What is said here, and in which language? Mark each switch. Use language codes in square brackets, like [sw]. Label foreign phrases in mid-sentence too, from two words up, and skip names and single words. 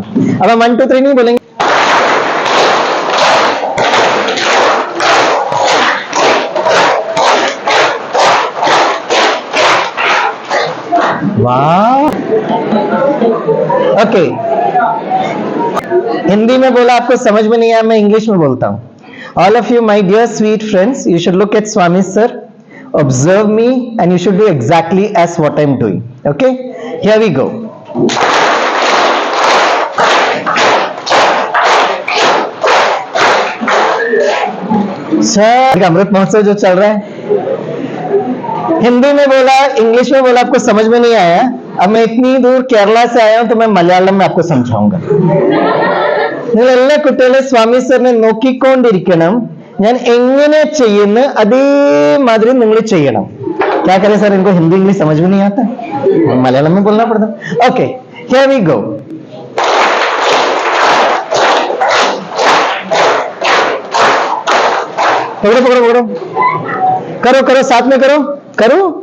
[hi] अब हम 1 2 3 नहीं बोलेंगे। वाह, ओके। हिंदी में बोला आपको समझ में नहीं आया, मैं इंग्लिश में बोलता हूं। [en] All of you, my dear sweet friends, you should look at Swami sir, observe me, and you should do exactly as what I'm doing. Okay, here we go. [hi] सर, अमृत महोत्सव जो चल रहा है, हिंदी में बोला, इंग्लिश में बोला, आपको समझ में नहीं आया। अब मैं इतनी दूर केरला से आया हूं तो मैं मलयालम में आपको समझाऊंगा। [ml] നല്ല കുട്ടികളെ സ്വാമി സാറിനെ നോക്കിക്കൊണ്ടിരിക്കണം, ഞാൻ എങ്ങനെ ചെയ്യുന്നു അതേമാതിരി നിങ്ങൾ ചെയ്യണം। [hi] क्या करें सर, इनको हिंदी इंग्लिश समझ में नहीं आता, मलयालम में बोलना पड़ता। [en] okay, here we go. [hi] पकड़ो पकड़ो पकड़ो, करो करो, साथ में करो करो।